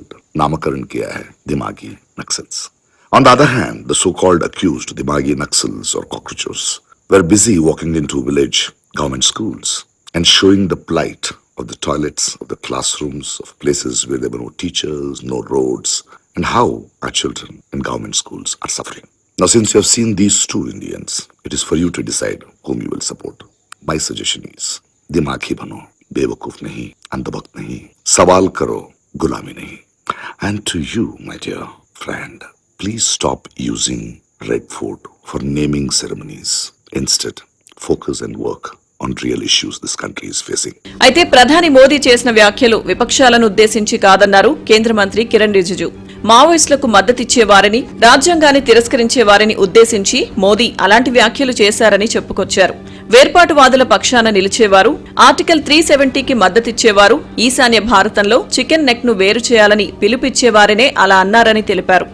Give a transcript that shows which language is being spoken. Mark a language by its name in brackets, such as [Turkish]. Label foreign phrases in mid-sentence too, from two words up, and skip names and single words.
[Hindi] नामकरण किया है, [English] Dimagi Naxals. On the other hand, the so-called accused Dimagi Naxals or cockroaches were busy walking into village government schools and showing the plight of the toilets, of the classrooms, of places where there were no teachers, no roads, and how our children in government schools are suffering. Now, since you have seen these two Indians, it is for you to decide whom you will support. My suggestion is, [Hindi] दिमागी बनो, बेवकूफ नहीं, अंधभक्त नहीं, सवाल करो, गुलामी नहीं. [English] And to you, my dear friend, please stop using Red Fort for naming ceremonies. Instead, focus and work on real issues this country is facing. [Telugu] అయితే ప్రధాని మోదీ చేసిన వ్యాఖ్యలు విపక్షాలను ఉద్దేశించి కాదన్నారు కేంద్ర మంత్రి కిరణ్ రిజిజు. మావోయిస్టులకు మద్దతిచ్చే వారిని, రాజ్యాంగాన్ని తిరస్కరించే వారిని ఉద్దేశించి మోదీ అలాంటి వ్యాఖ్యలు చేశారని చెప్పుకొచ్చారు. వేర్పాటువాదుల పక్షాన నిలిచేవారు, ఆర్టికల్ 370కి మద్దతిచ్చేవారు, ఈశాన్య భారతంలో [English] chicken neck [Telugu] ను వేరు చేయాలని పిలుపిచ్చేవారనే అలా అన్నారని తెలిపారు.